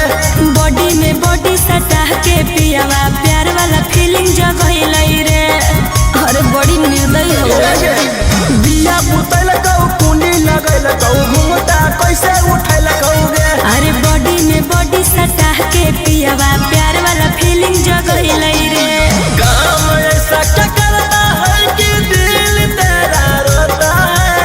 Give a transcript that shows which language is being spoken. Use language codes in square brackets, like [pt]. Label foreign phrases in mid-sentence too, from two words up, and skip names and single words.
[anp] बॉडी में बॉडी सटा के पियावा प्यार वाला फीलिंग जगैलै रे। अरे बड़ी निर्दयी हो दिया बुतल कौ कुंडी लगल कौ घूंघटा कैसे उठल कौ गे। अरे बॉडी में बॉडी सटा के पियावा प्यार वाला फीलिंग जगैलै रे। [hi] काम ऐसा क्या करता है कि दिल तेरा रोता है।